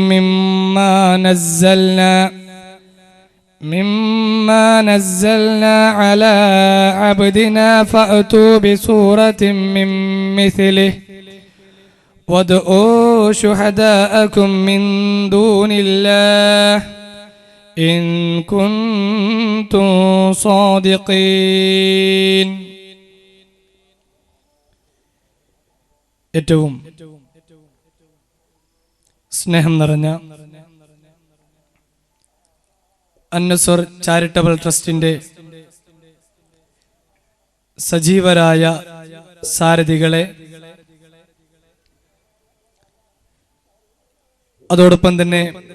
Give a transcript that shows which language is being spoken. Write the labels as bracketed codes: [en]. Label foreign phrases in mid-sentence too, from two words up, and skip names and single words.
[ar] مما نزلنا على عبدنا فأتوا بسورة من مثله وادعوا شهداءكم من دون الله إن كنتم صادقين. [ml] ഏറ്റവും സ്നേഹം നിറഞ്ഞ അന്നസ്വർ ചാരിറ്റബിൾ ട്രസ്റ്റിന്റെ സജീവരായ സാരഥികളെ, അതോടൊപ്പം തന്നെ